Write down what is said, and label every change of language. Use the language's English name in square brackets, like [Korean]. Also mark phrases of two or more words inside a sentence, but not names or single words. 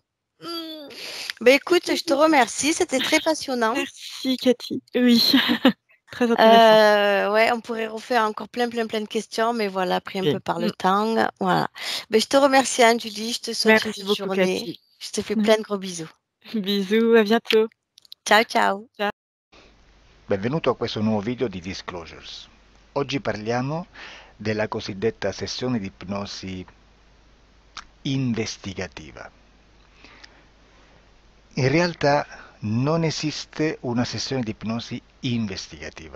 [French] Ben écoute, je te remercie, c'était très passionnant. Merci Cathy. Oui, très intéressant. Ouais, on pourrait refaire encore plein de questions, mais voilà, pris un Ok. peu par le temps. Voilà. Ben, je te remercie, Anne-Julie, je te souhaite une Merci bonne beaucoup journée. Cathy. Je te fais plein de gros bisous. Bisous, à bientôt. Ciao, ciao. Ciao. [Italian] Benvenuto a questo nuovo video di Disclosures. Oggi parliamo della cosiddetta sessione di ipnosi investigativa. In realtà non esiste una sessione di ipnosi investigativa.